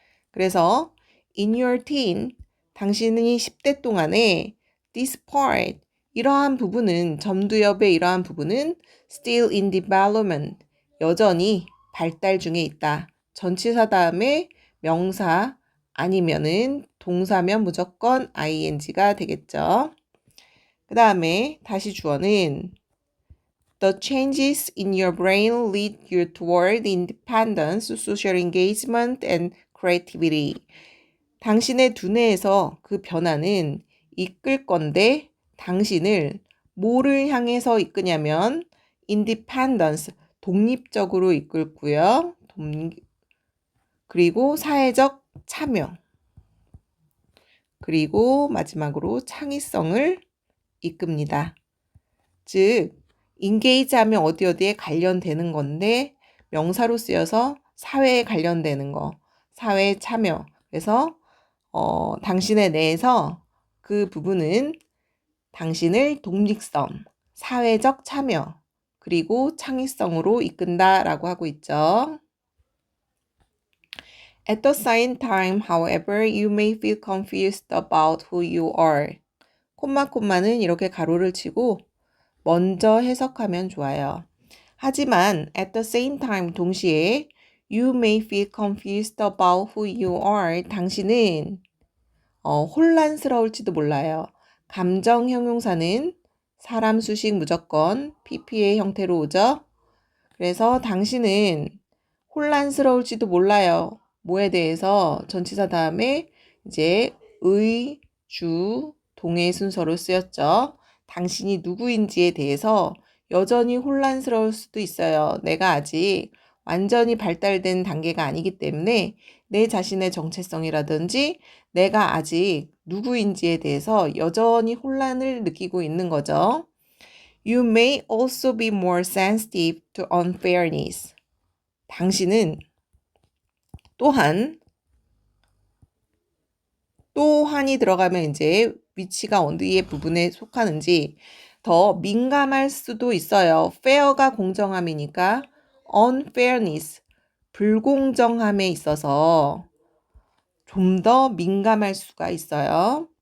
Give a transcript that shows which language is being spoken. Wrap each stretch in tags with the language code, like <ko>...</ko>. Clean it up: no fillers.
<ko>그래서</ko> <en>in your teen,</en> <ko>당신이 10대 동안에</ko> <en>this part,</en> <ko>이러한 부분은 전두엽의 이러한 부분은</ko> <en>still in development,</en> <ko>여전히 발달 중에 있다. 전치사 다음에 명사 아니면은 동사면 무조건 ing가 되겠죠. 그 다음에 다시 주어는</ko> <en>The changes in your brain lead you toward independence, social engagement, and creativity.</en> <ko>당신의 두뇌에서 그 변화는 이끌 건데 당신을 뭐를 향해서 이끄냐면 independence, 독립적으로 이끌고요. 그리고 사회적 참여. 그리고 마지막으로 창의성을 이끕니다. 즉, engage 하면 어디에 관련되는 건데 명사로 쓰여서 사회에 관련되는 거, 사회 참여. 그래서 당신의 내에서 그 부분은 당신을 독립성, 사회적 참여, 그리고 창의성으로 이끈다라고 하고 있죠.</ko> <en>At the same time, however, you may feel confused about who you are.</en> <ko>콤마는 이렇게 가로를 치고 먼저 해석하면 좋아요. 하지만</ko> <en>at the same time</en> <ko>동시에</ko> <en>you may feel confused about who you are.</en> <ko>당신은 혼란스러울지도 몰라요. 감정 형용사는 사람 수식 무조건 PP의 형태로 오죠. 그래서 당신은 혼란스러울지도 몰라요. 뭐에 대해서 전치사 다음에 이제 의, 주, 동의 순서로 쓰였죠. 당신이 누구인지에 대해서 여전히 혼란스러울 수도 있어요. 내가 아직 완전히 발달된 단계가 아니기 때문에 내 자신의 정체성이라든지 내가 아직 누구인지에 대해서 여전히 혼란을 느끼고 있는 거죠.</ko> <en>You may also be more sensitive to unfairness.</en> <ko>당신은 또한이 들어가면 이제 위치가 어디의 부분에 속하는지 더 민감할 수도 있어요. fair가 공정함이니까 unfairness, 불공정함에 있어서 좀 더 민감할 수가 있어요.</ko>